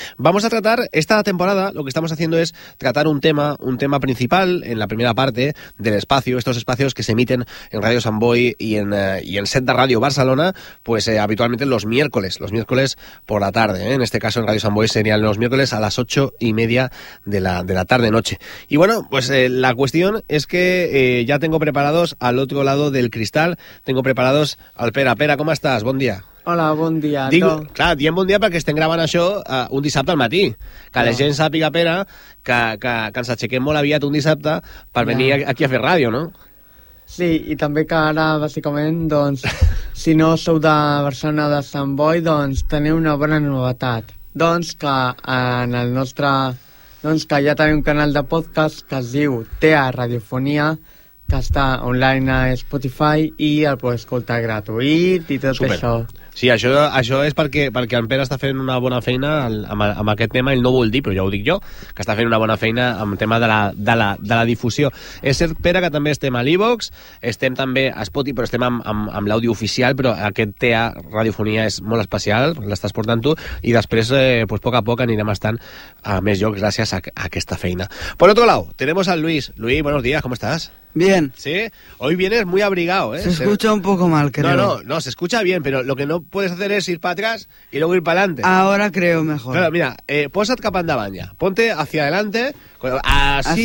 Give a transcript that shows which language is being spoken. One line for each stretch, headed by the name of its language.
Spanish: Vamos a tratar esta temporada, lo que estamos haciendo es tratar un tema principal en la primera parte del espacio, estos espacios que se emiten en Radio Sant Boi y en Set de Radio Barcelona, habitualmente los miércoles por la tarde, ¿eh? En este caso en Radio Sant Boi serían los miércoles a las 8:30 de la tarde-noche. Y bueno, la cuestión es que ya tengo preparados al otro lado del cristal, tengo preparados al Pera, ¿cómo estás? Buen día. Hola, buen día. Bien buen día para que estén grabando
Catalan: això un dissabte al matí. Que no. La gent sàpiga, Pera, que ens aixequem molt aviat un dissabte per venir aquí a fer ràdio, no? Sí, i també que ara, bàsicament, doncs, si no sou de Barcelona de Sant Boi, doncs teniu una bona novetat. Doncs que en el nostre... Doncs que hi ha també un canal de podcast que es diu TEA Radiofonia, que està online a Spotify i el pots escoltar gratuït i tot. Super. Això. Sí, això és perquè en Pere està fent una bona feina amb aquest tema. Ell no vol dir, però ja ho dic jo, que està fent una bona feina amb el tema de la difusió. És cert, Pere, que també estem a l'iVox, estem també a Spotify, però estem amb l'àudio oficial, però aquest TEA Radiofonia és molt especial, l'estàs portant tu, i després pues, a poc anirem estant a més llocs gràcies a aquesta feina.
Spanish: Por otro lado, tenemos al Luis. Luis, buenos días, ¿cómo estás? Bien. Sí, hoy vienes muy abrigado, ¿eh? Se escucha un poco mal, creo. No, se escucha bien, pero lo que no puedes hacer es ir para atrás y luego ir para adelante. Ahora creo mejor. Claro, mira,
Catalan: posa't cap endavant
Spanish: ya. Ponte hacia adelante. Así.